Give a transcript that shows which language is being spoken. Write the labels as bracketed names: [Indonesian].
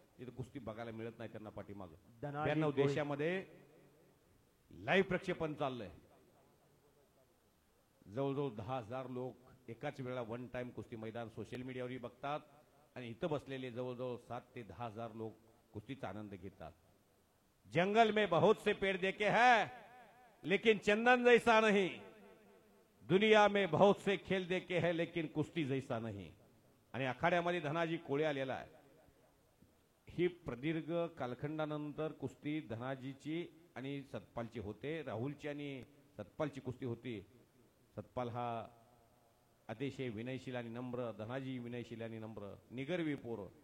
[Marathi] तिथे कुस्ती बघायला मिळत नाही त्यांना पाठीमागे. 92 देशामध्ये लाईव्ह प्रक्षेपण चाललंय. जवळजवळ 10,000 लोक एकाच वेळेला वन टाइम कुस्ती मैदान सोशल मीडियावरही बघतात आणि इथं बसलेले जवळजवळ 7 ते 10,000 लोक कुस्तीचा आनंद घेतात. [Hindi] जंगल में बहुत से पेड़ देखे हैं लेकिन चंदन जैसा नहीं. दुनिया में बहुत से खेल देखे हैं लेकिन कुस्ती जैसा नहीं. [Marathi] आणि आखाड्यामध्ये धनाजी कोळे आलेला आहे. ही प्रदीर्घ कालखंडानंतर कुस्ती धनाजीची आणि सतपालची होते. राहुलची आणि सतपालची कुस्ती होती. सतपाल हा अतिशय विनयशील आणि नम्र, धनाजी विनयशील आणि नम्र, निगर्वी पोर.